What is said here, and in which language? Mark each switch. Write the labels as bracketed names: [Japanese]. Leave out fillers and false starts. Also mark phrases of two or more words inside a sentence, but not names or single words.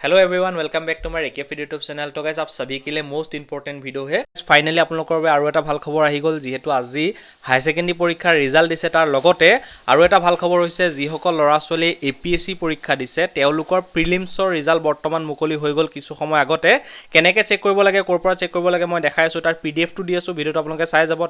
[English] Hello everyone welcome back to my Rekef YouTube channel. [Hindi] तो गाइस आप सभी के लिए [English] most important video [Hindi] है। [Assamese] फाइनली আপোনালোকৰ বাবে আৰু এটা ভাল খবৰ আহি গ'ল, যিহেতু আজি [English] high secondary [Assamese] পৰীক্ষাৰ ৰিজাল্ট দিছে। তাৰ লগতে আৰু এটা ভাল খবৰ হৈছে, যিসকল ল'ৰা ছোৱালী এপিএসসি পৰীক্ষা দিছে তেওঁলোকৰ প্ৰিলিমছৰ ৰিজাল্ট বৰ্তমান মুকলি হৈ গ'ল কিছু সময় আগতে। কেনেকৈ চেক কৰিব লাগে, ক'ৰ পৰা চেক কৰিব লাগে মই দেখাই আছোঁ। তাৰ পিডিএফটো দি আছোঁ, ভিডিঅ'টো আপোনালোকে চাই যাব।